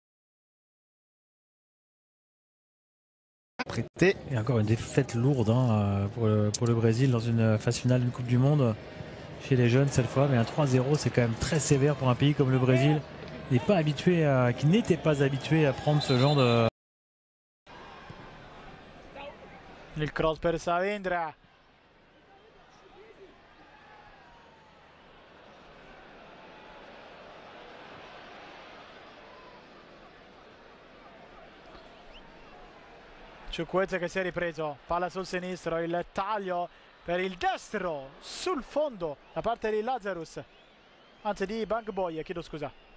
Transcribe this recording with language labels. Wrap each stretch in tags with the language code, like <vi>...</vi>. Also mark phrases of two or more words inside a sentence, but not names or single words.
<fr>Prêté. Et encore une défaite lourde hein, pour le Brésil dans une phase finale d'une Coupe du Monde chez les jeunes cette fois. Mais un 3-0, c'est quand même très sévère pour un pays comme le Brésil. Qui n'était pas habitué à prendre ce genre de...</fr> <it>Il cross per Saavedra. Chukwueze che si è ripreso, palla sul sinistro, il taglio per il destro sul fondo da parte di Lazarus, anzi di Bangboye, chiedo scusa.</it>